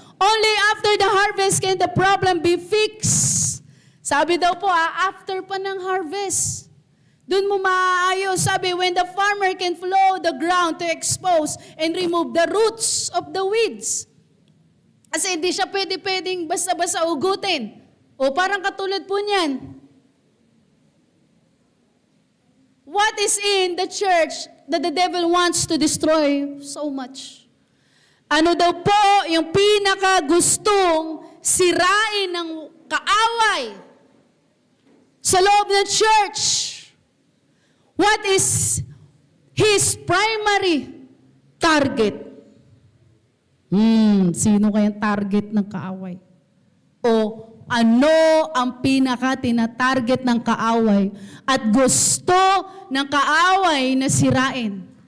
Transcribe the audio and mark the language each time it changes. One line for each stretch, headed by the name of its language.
English: Only after the harvest can the problem be fixed.
Filipino: Sabi daw po, after pa ng harvest. Doon mo maayos.
English: Sabi, when the farmer can flow the ground to expose and remove the roots of the weeds.
Filipino: Kasi hindi siya pwedeng basta-basta ugutin. O parang katulad po niyan.
English: What is in the church that the devil wants to destroy so much?
Filipino: Ano daw po yung pinakagustong sirain ng kaaway sa loob ng church?
English: What is his primary target?
Filipino: Sino kayang target ng kaaway? O ano ang pinaka-tina-target ng kaaway at gusto ng kaaway na sirain?